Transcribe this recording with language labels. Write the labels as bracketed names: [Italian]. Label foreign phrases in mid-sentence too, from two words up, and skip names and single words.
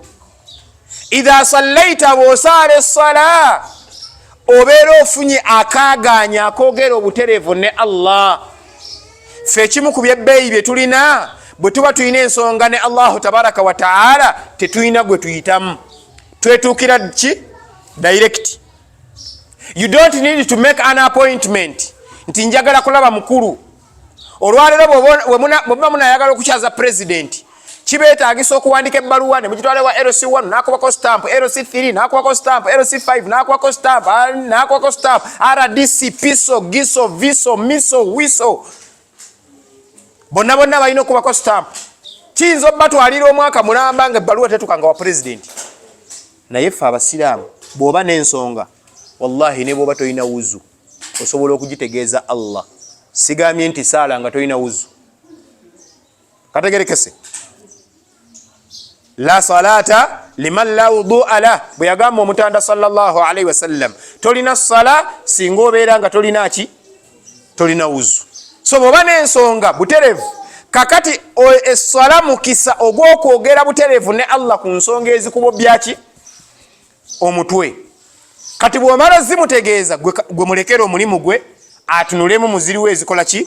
[Arabic] إذا صليت, [Ganda] bw'osaala essala obeera ofunye akaaganya akoogera obutereevu ne Allah. Ffe ekimu ku byebbeeyi bye tulina, bwe tuba tulina ensonga ne Allah [Arabic] تبارك وتعالى, [Ganda] tetulina gwe tuyitamu, twetuukira ki? [English] Direct. You don't need to make an appointment [Ganda] nti njagala kulaba mukulu. Olwaleero bw'oba munayagala okukyaza president, kibeetaagisa okuwandika ebbaluwa ne mugitwalewa LC1 n'akubako stamp, LC3 n'akubako stamp, LC5 n'akubako stamp, n'akubako stamp, RDC, piso, giso, viso, miso, wiso, bonna balina okubako stamp. Kiyinza obbatwalira omwaka mulamba nga ebbaluwa tetukanga wa president. Naye ffe abasiraamu bw'oba n'ensonga, wallahi ne bw'oba tolina wuzu, osobola okugitegeeza Allah. Sigambye nti saala nga tolina wuzu. Kategerekese? [Arabic] لا صلاة لمن لا وضوء له, [Ganda] bwe yagamba omutanda [Arabic] صلى الله عليه وسلم, [Ganda] tolina sala singa obeera nga tolina ki? Tolina wuzu. So bw'oba n'ensonga buterevu, kakati essala mukisa ogw'okwogera buterevu ne Allah ku nsonga ezikubo byaki? Omutwe. Kati bw'omala zimutegeeza, gwe mulekere omulimu gwe atunulemu muziriwe ezikola ki?